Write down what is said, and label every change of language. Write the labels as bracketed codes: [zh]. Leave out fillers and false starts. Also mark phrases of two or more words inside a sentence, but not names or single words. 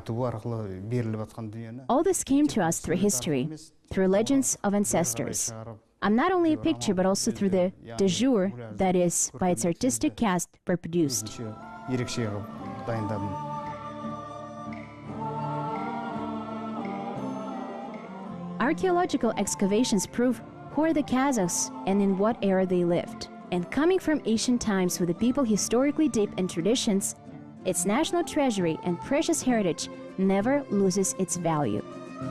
[en] All this came to us through history, through legends of ancestors. I'm not only a picture, but also through the de jure, that is, by its artistic cast, reproduced. [kk] Ерекше қылып дайындадым. [en] Archaeological excavations prove who are the Kazakhs and in what era they lived. And coming from ancient times with a people historically deep in traditions, its national treasury and precious heritage never loses its value.